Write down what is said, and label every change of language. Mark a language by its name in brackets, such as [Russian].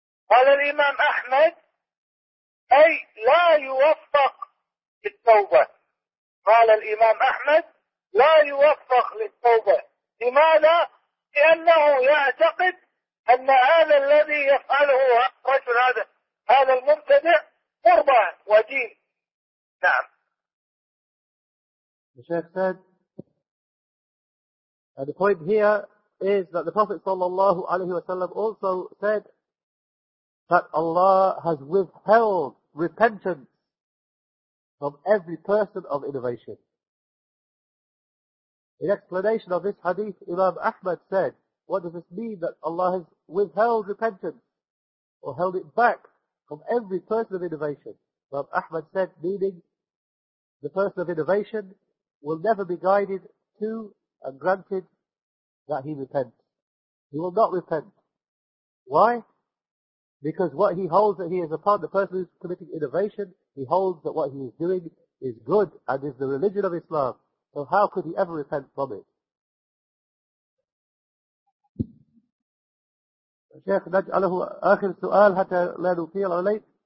[Arabic] قال الإمام أحمد أي لا يوفق للتوبة. قال الإمام أحمد لا يوفق للتوبة. لماذا؟ لأنه يعتقد أن هذا الذي يفعله الرجل هذا المبتدع قربة ودين. نعم. [English] The Sheikh said, and the point here is that the Prophet sallallahu alaihi wasallam also said that Allah has withheld repentance from every person of innovation. In explanation of this hadith, Imam Ahmad said, what does this mean that Allah has withheld repentance or held it back from every person of innovation? Imam Ahmad said, meaning the person of innovation will never be guided to and granted that he repents. He will not repent. Why? Because what he holds that he is upon, the person who is committing innovation, he holds that what he is doing is good and is the religion of Islam. So how could he ever repent from it? [Arabic] Sheikh, نجعله آخر سؤال حتى لا نطيل عليك.